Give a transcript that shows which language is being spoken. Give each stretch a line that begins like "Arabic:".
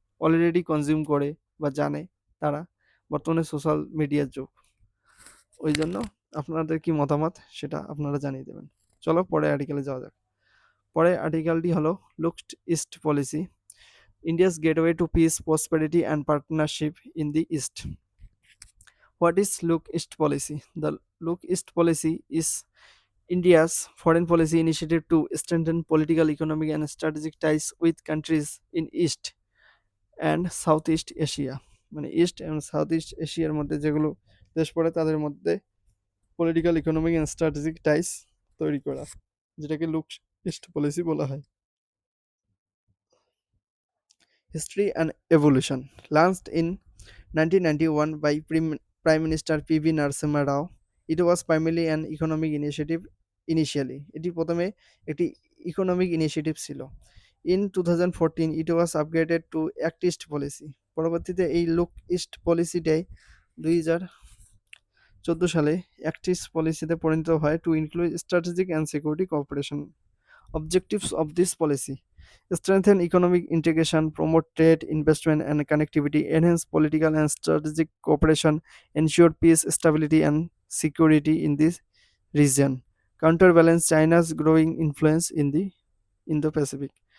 Bangla: Already consume করে বা জানে তারা। বর্তমানে সোশ্যাল মিডিয়ার যুগ, ওই জন্য আপনাদের কি মতামত সেটা আপনারা জানিয়ে দেবেন। চলো পরে আর্টিকেলে যাওয়া যাক। পরে আর্টিকেলটি হলো
English: Look east policy, India's gateway to peace, prosperity and partnership in the east. What is Look East policy? The Look East policy is India's foreign policy initiative to strengthen political, economic, and strategic ties with countries in East and Southeast Asia.
Bangla: মানে east এবং south east এশিয়ার মধ্যে যেগুলো দেশ পড়ে তাদের মধ্যে
English: political, economic and strategic ties
Bangla: তৈরি করা, যেটাকে লুক ইস্ট পলিসি বলা হয়।
English: History and Evolution. Launched in 1991 by Prime Minister P.V. Narasimha Rao, it was primarily an economic initiative initially.
Bangla: এটি প্রথমে একটি ইকোনমিক ইনিশিয়েটিভ ছিল।
English: In 2014 it was upgraded to Act East Policy.
Bangla: পরবর্তীতে এই look east পলিসিটাই 2014 সালে act east পলিসিতে পরিণত হয়
English: To include strategic and security cooperation. Objectives of this policy: strengthen economic integration, promote trade, investment, and connectivity, enhance political and strategic cooperation, ensure peace, stability, and security in this region, counterbalance China's growing influence in the Indo-Pacific.